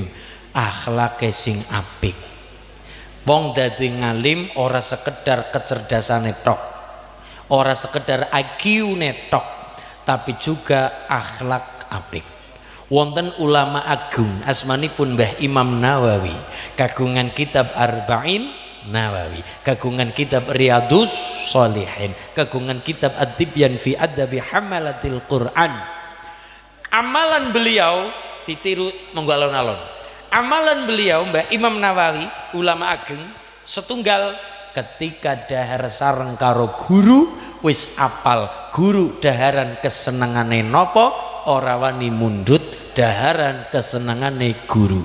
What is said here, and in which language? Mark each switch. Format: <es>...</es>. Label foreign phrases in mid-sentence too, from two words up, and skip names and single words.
<jv>Akhlake sing apik. Wong dadi ngalim ora sekedar kecerdasane tok, ora sekedar IQ-ne tok, tapi juga akhlak apik. Wonten ulama agung asmanipun Mbah Imam Nawawi, kagungan kitab Arba'in Nawawi, kagungan kitab Riyadhus Shalihin, kagungan kitab Ad-Tibyan fi Adabi Hamalatil Quran. Amalan beliau ditiru monggo alon-alon. Amalan beliau Mbah Imam Nawawi ulama ageng setunggal ketika dahar sareng karo guru wis apal guru daharan kesenengane nopo ora wani mundut daharan kesenengane guru.</jv>